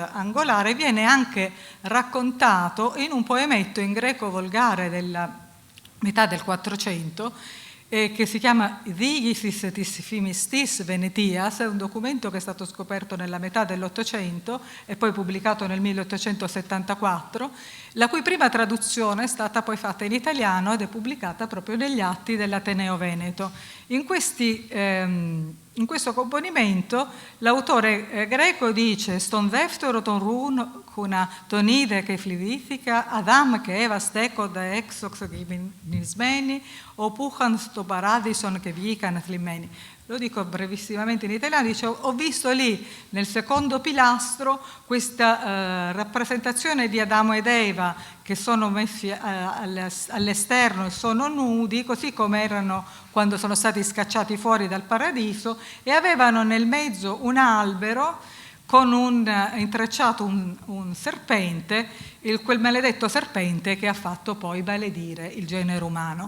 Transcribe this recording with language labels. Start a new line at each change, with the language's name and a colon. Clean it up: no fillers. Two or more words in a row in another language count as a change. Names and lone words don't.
Italian: angolare viene anche raccontato in un poemetto in greco volgare della metà del 400, che si chiama Digisis tis Phimistis Venetias, è un documento che è stato scoperto nella metà dell'Ottocento e poi pubblicato nel 1874, la cui prima traduzione è stata poi fatta in italiano ed è pubblicata proprio negli atti dell'Ateneo Veneto. In questi in questo componimento l'autore greco dice
Greek: «Ston δεύτερο των ρούν τον είδε και φλιβήθηκα, Αδάμ και Εύα στέκοντα έξω ξεγυμνισμένοι, όπου είχαν στο παράδεισον και βγήκαν θλιμμένοι».
Italian: Lo dico brevissimamente in italiano, dice ho visto lì nel secondo pilastro questa rappresentazione di Adamo ed Eva che sono messi all'esterno e sono nudi, così come erano quando sono stati scacciati fuori dal paradiso, e avevano nel mezzo un albero con intrecciato un serpente, quel maledetto serpente che ha fatto poi maledire il genere umano.